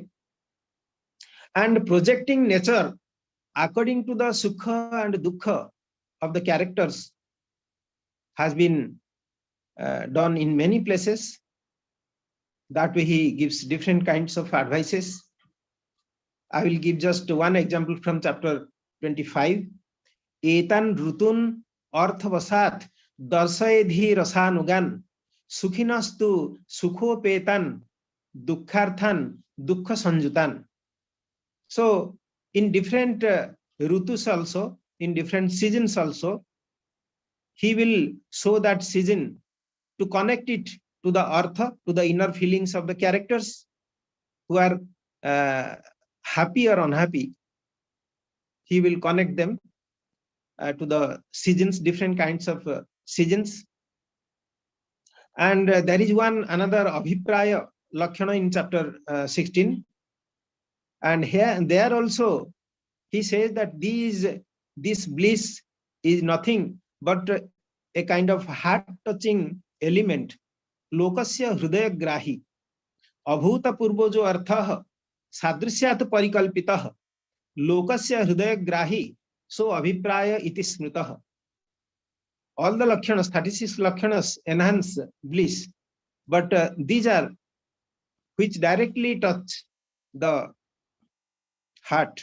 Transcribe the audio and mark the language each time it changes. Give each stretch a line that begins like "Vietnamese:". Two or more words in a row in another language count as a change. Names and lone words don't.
English: And projecting nature according to the sukha and dukkha of the characters has been done in many places. That way he gives different kinds of advices. I will give just one example from chapter 25.
Sanskrit: एतान् ऋतून् अर्थवशात् दर्शयेधि रसानुगान् सुखिनस्तु सुखोपेतान् दुःखार्थान् दुःख संयुतान्.
English: So in different rutus also, in different seasons also, he will show that season to connect it to the artha, to the inner feelings of the characters who are happy or unhappy. He will connect them to the seasons, different kinds of seasons. And there is another Abhipraya Lakshana in chapter 16. And here and there also, he says that this bliss is nothing but a kind of heart-touching element.
Sanskrit: लोकस्य हृदय ग्राही. अभूत पूर्वो जो अर्थः सादृश्यात् परिकल्पितः. लोकस्य हृदयग्राही सो अभिप्राय इति स्मृतः.
English: All the lakshanas, 36 lakshanas enhance bliss, but these are which directly touch the heart.